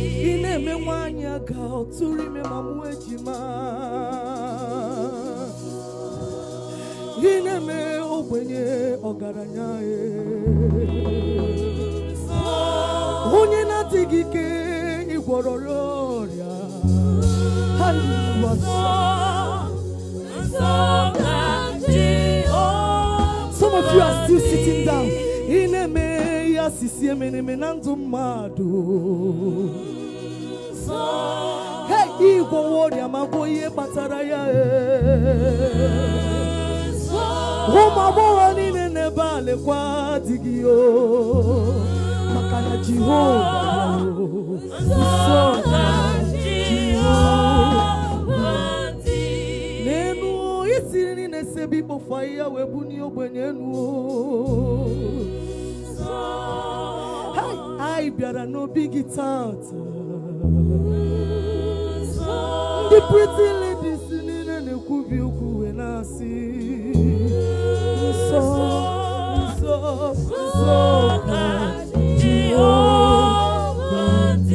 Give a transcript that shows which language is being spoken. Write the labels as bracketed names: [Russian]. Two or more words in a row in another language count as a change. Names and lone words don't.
[Igbo] Ị na-eme nwaanyị a ga-atụrụ ime ma mụ ejima. Ị na-eme ogbenye ọgaranya, eh. Onye na-adịghị ike, ị gwọrọ ya ọrịa. Hallelujah. [English] Some of you are still sitting down. [Igbo] Ị na-eme ya sisi emeneme na ndụ mmadụ. Hey, ị gwọrọ ọrịa ma gwọ ihe kpatara ya, eh. Ụmụ agbọghọ niile n'ebe a lekwa di gị, oh. Maka na Jehova, oh, nso na Jehova. N'elu, o, ị siri niile sebi ikpofu ahịhịa wee bunie ogbenye enu, oh. Hey, anyị bịara n'obi gị tata. Ndị [English] pretty ladies [Igbo] niile na-ekwubi okwu wee na-asị, "Nsọ, nsọ, nsọ ka Jehova dị."